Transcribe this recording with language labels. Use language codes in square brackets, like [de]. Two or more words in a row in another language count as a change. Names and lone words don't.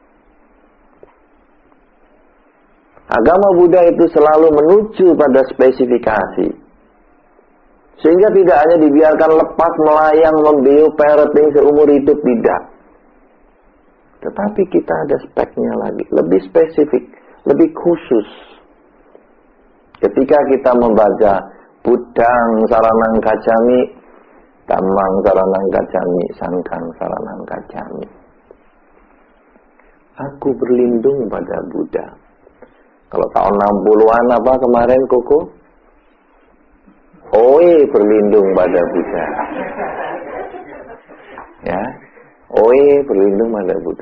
[id] Agama Buddha itu selalu menuju pada spesifikasi. Sehingga tidak hanya dibiarkan lepas melayang, membeo, parenting seumur hidup, tidak. Tetapi kita ada speknya lagi, lebih spesifik, lebih khusus. Ketika kita membaca [pi] Buddhang saranang kacami, Dhammang saranang kacami, Sanghang saranang kacami. [id] Aku berlindung pada Buddha. Kalau tahun 60-an apa kemarin Koko? Oe berlindung pada Buddha. Ya, oe berlindung pada Buddha.